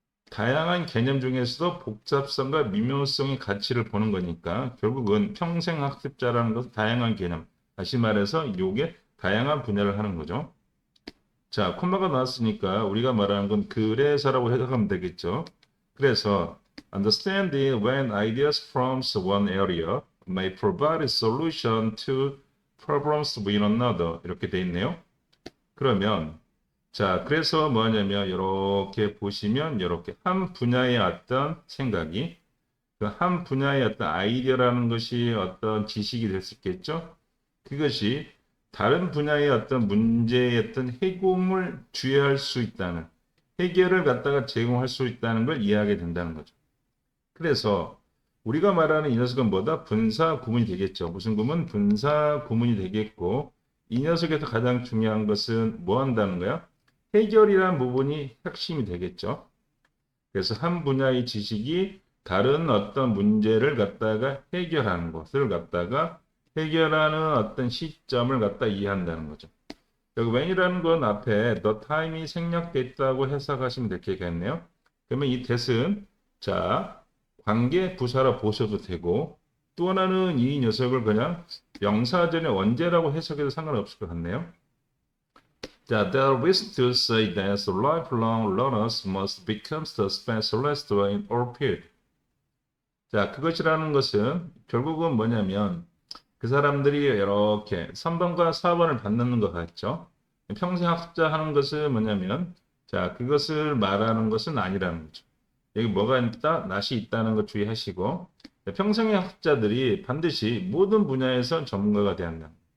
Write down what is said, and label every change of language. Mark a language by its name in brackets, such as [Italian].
[Korean] 다양한 개념 중에서도 복잡성과 미묘성의 가치를 보는 거니까 결국은 평생 학습자라는 것은 다양한 개념. 다시 말해서 이게 다양한 분야를 하는 거죠. 자, 콤마가 나왔으니까 우리가 말하는 건 그래서라고 해석하면 되겠죠. 그래서 [English] understand when ideas from one area may provide a solution to problems with another [Korean] 이렇게 돼 있네요. 그러면 자, 그래서 뭐냐면 이렇게 보시면 이렇게 한 분야의 어떤 생각이 그 한 분야의 어떤 아이디어라는 것이 어떤 지식이 될 수 있겠죠. 그것이 다른 분야의 어떤 문제의 어떤 해결을 주의할 수 있다는 해결을 갖다가 제공할 수 있다는 걸 이해하게 된다는 거죠. 그래서 우리가 말하는 이 녀석은 뭐다? 분사 구문이 되겠죠. 무슨 구문? 분사 구문이 되겠고 이 녀석에서 가장 중요한 것은 뭐 한다는 거야? 해결이라는 부분이 핵심이 되겠죠. 그래서 한 분야의 지식이 다른 어떤 문제를 갖다가 해결하는 것을 갖다가 해결하는 어떤 시점을 갖다 이해한다는 거죠. 여기 when이라는 건 앞에 the time이 생략됐다고 해석하시면 되겠네요. 그러면 이 that은 자 관계 부사로 보셔도 되고 또 하나는 이 녀석을 그냥 명사전의 언제라고 해석해도 상관없을 것 같네요. [English] 자, there is to say that lifelong learners must become the specialist in all field. [Korean] 자, 그것이라는 것은 결국은 뭐냐면 그 사람들이 이렇게 3번과 4번을 받는 것 같죠. 평생 학습자 하는 것은 뭐냐면 자, 그것을 말하는 것은 아니라는 거죠. 여기 뭐가 있다? 낫이 있다는 거 주의하시고 평생의 학습자들이 반드시 모든 분야에서 전문가가 돼야 한다.